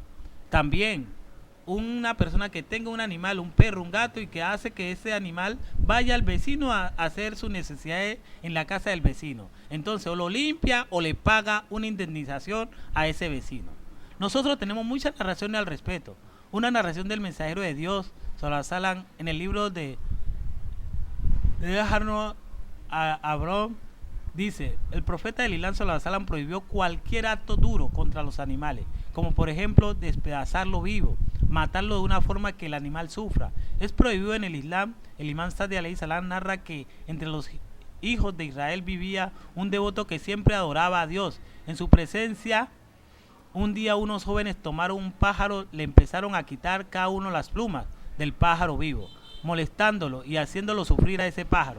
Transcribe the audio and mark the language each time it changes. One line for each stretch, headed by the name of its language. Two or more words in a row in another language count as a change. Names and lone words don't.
Spanish: También una persona que tenga un animal, un perro, un gato, y que hace que ese animal vaya al vecino a hacer sus necesidades en la casa del vecino. Entonces o lo limpia o le paga una indemnización a ese vecino. Nosotros tenemos muchas narraciones al respecto. Una narración del mensajero de Dios,
Arabic: صلى الله عليه وسلم,
Spanish: en el libro de Abraham, dice: el profeta del Islam,
Arabic: صلى الله عليه وسلم,
Spanish: prohibió cualquier acto duro contra los animales, como por ejemplo despedazarlo vivo, matarlo de una forma que el animal sufra. Es prohibido en el Islam. El imán Sadi
Arabic: عليه السلام
Spanish: narra que entre los hijos de Israel vivía un devoto que siempre adoraba a Dios. En su presencia, un día unos jóvenes tomaron un pájaro, le empezaron a quitar cada uno las plumas del pájaro vivo, molestándolo y haciéndolo sufrir a ese pájaro.